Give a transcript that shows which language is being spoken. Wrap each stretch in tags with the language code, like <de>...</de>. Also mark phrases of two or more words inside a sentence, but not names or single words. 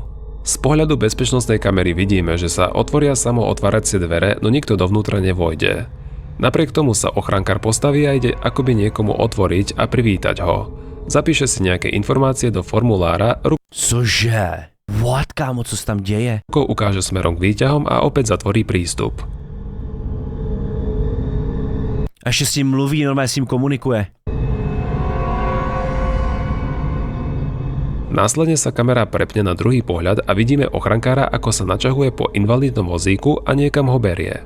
<sk>Z pohľadu bezpečnostnej kamery vidíme, že sa otvoria samootváracie dvere, no nikto dovnútra nevojde. Napriek tomu sa ochrankár postaví a ide akoby niekomu otvoriť a privítať ho. Zapíše si nejaké informácie do formulára,</sk> <cs>Cože? What, kámo, co se tam děje?</cs> <sk>rukou ukáže smerom k výťahom a opäť zatvorí prístup.</sk> <cs>A ještě s ním mluví, normálně s ním komunikuje.</cs> <sk>Následne sa kamera prepne na druhý pohľad a vidíme ochrankára, ako sa načahuje po invalidnom vozíku a niekam ho berie.</sk>